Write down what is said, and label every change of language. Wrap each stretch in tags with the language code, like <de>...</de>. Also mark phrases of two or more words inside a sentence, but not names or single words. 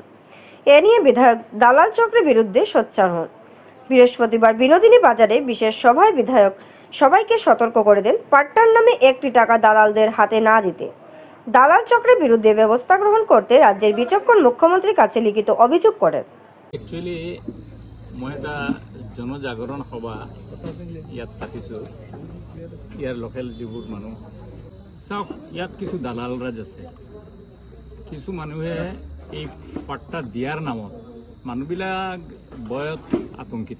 <bn>এ নিয়ে বিধায়ক দালাল চক্রের বিরুদ্ধে সোচ্চার হন। বৃহস্পতিবার বিনোদিনী বাজারে বিশেষ সভায় বিধায়ক সবাইকে সতর্ক করে দেন পাট্টার নামে 1টি টাকা দালালদের হাতে না দিতে, দালাল চক্রের বিরুদ্ধে ব্যবস্থা গ্রহণ করতে রাজ্যের বিচক্ষণ মুখ্যমন্ত্রীর কাছে লিখিত অভিযোগ করেন।</bn> <as>একচুয়ালি মই এটা জনজাগরণ সভা ইয়াত পাতিছোঁ। ইয়াৰ লোকেল যিবোৰ মানুহ চাওক, ইয়াত কিছু দালাল ৰাজ আছে। কিছু মানুহে এই পাট্টা দিয়াৰ নামত মানুহবিলাক ভয়ত আতংকিত।</as>